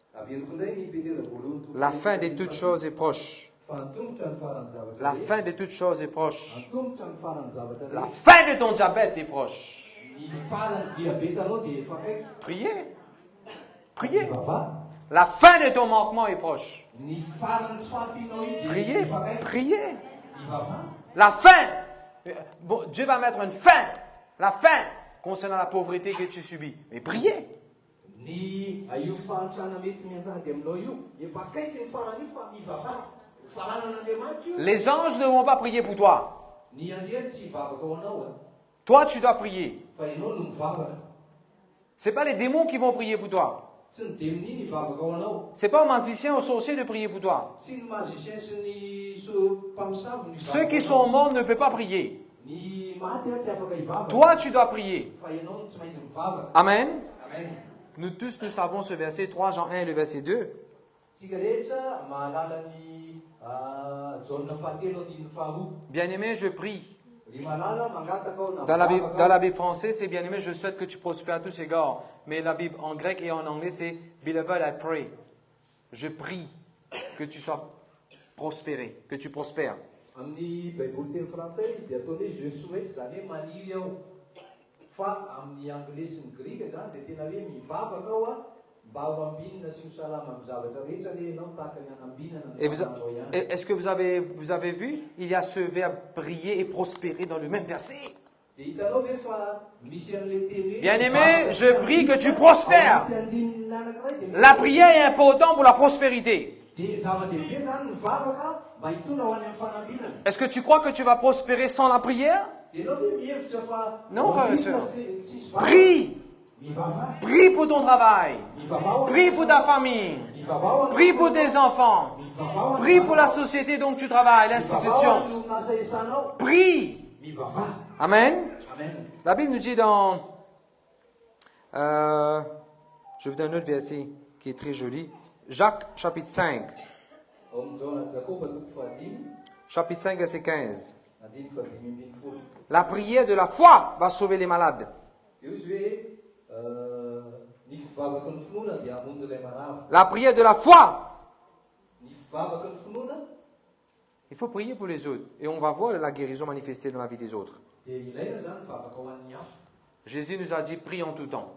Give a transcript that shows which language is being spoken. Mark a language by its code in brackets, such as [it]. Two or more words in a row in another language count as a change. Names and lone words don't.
[fr] La fin de toutes choses est proche. La fin de toutes choses est proche. La fin de ton diabète est proche. Priez. Priez. La fin de ton manquement est proche. [mg] Ny farany tsy fahampianao io dia [fr] Priez, [mg] mifakaiky. [fr] priez. [mg] Mivavaka. [fr] La fin. Bon, Dieu va mettre une fin. La fin concernant la pauvreté que tu subis. Mais priez. [mg] Ny io fahantrana mety mianjady aminao io, efa akaiky ny farany io fa mivavaka. Faranan'Andriamanitra io. [fr] Les anges ne vont pas prier pour toi. [mg] Ny anjely tsy hivavaka ho anao. [fr] Toi, tu dois prier. [mg] Fa ianao no mivavaka. [fr] Ce n'est pas les démons qui vont prier pour toi. [mg] Tsy ny demony hivavaka ho anao. [fr] Ce n'est pas aux magiciens, aux sorciers de prier pour toi. [mg] Tsy ny magicien sy ny mpamosavy no [fr] Ceux qui [mg] hivavaka [fr] sont morts ne peuvent pas prier. [mg] ny maty tsy afaka hivavaka. [fr] Toi, tu dois prier. [mg] Fa ianao no tsy maintsy mivavaka. Amen. Amen. [fr] Nous tous, nous savons ce verset 3 Jean 1 et le verset 2. [mg] Tsika rehetra mahalala ny jauna fahatelo andininy faharoa. [fr] Bien-aimé, je prie. [mg] Ry malala mangataka ao na [fr] Dans la [mg] mivavaka ao. [fr] Bible française, c'est bien-aimé, je souhaite que tu prospères à tous égards. Mais la Bible en grec et en anglais, c'est [en] Beloved, I pray. [fr] Je prie que tu sois prospéré, que tu prospères. [mg] Amin'ny baiboly teny frantsay izy dia ataony hoe [fr] je souhaite, [mg] zany hoe maniry aho. Fa amin'ny anglais sy ny grika zany dia tena hoe mivavaka aho a, mba ho ambinina sy ho salama amin'ny zavatra rehetra le ianao tahaka ny anambinana ny [fr] Et vous- [mg] fananao ihany. [fr] Est-ce que vous avez vu? Il y a ce verbe prier et prospérer dans le même verset. [mg] Dia hitanao ve fa misy an'le teny hoe [fr] Bien-aimé, [mg] mivavaka [fr] je prie que tu prospères. [mg] ao andininy anankiray dia [fr] La prière est importante pour la prospérité. [mg] dia zava-dehibe zany mivavaka mba hitona ho any amin'ny fanambinana. [fr] Est-ce que tu crois que tu vas prospérer sans la prière? [mg] Dia ianao ve mihevitra fa [fr] Non, frère et sœur. [mg] tsisy vavaka. [fr] Prie. [mg] Mivavaka. [fr] Prie pour ton travail. [mg] Mivavaka. [fr] Prie pour ta famille. [mg] Mivavaka. [fr] Prie pour tes enfants. [mg] Mivavaka. [fr] Prie pour la société dont tu travailles, l'institution. Prie. [mg] Mivavaka. Amen. Amen. [fr] La Bible nous dit dans... je vous donne un autre verset qui est très joli. Jacques chapitre 5. [mg] Ao amin'izao Jakoba toko fahadimy, [fr] Chapitre 5, verset 15. [mg] andiny fahadimy ambin'ny folo. [fr] La prière de la foi va sauver les malades. [mg] Io izy hoe ny fivavaka ny finoana dia hamonjy ilay marava. [fr] La prière de la foi. [mg] Ny fivavaka ny finoana [fr] Il faut prier pour les autres. Et on va voir la guérison manifestée dans la vie des autres. [mg] dia ilaina zany mivavaka ho an'ny hafa. [fr] Jésus nous a dit, prie en tout temps.